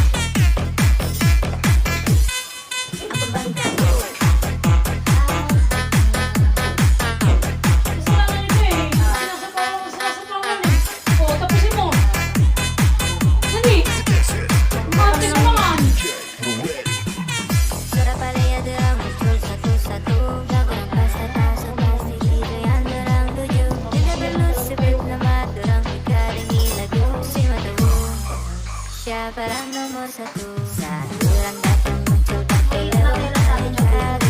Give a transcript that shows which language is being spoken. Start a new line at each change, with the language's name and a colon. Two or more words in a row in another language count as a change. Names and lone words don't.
Filipino: Kasalanan ito eh. Sinasapawan eh. O, tapusin mo. Dali. Mati mo naman.
Ambonese Malay: Suara palaya derang muncul satu-satu. Lagu rampas datang sepasti itu yang derang tuju. Tidak perlu sebut nama derang dikadang lagu Sima tahu siapa orang nomor satu. Saat orang datang muncul pakai lagu baru.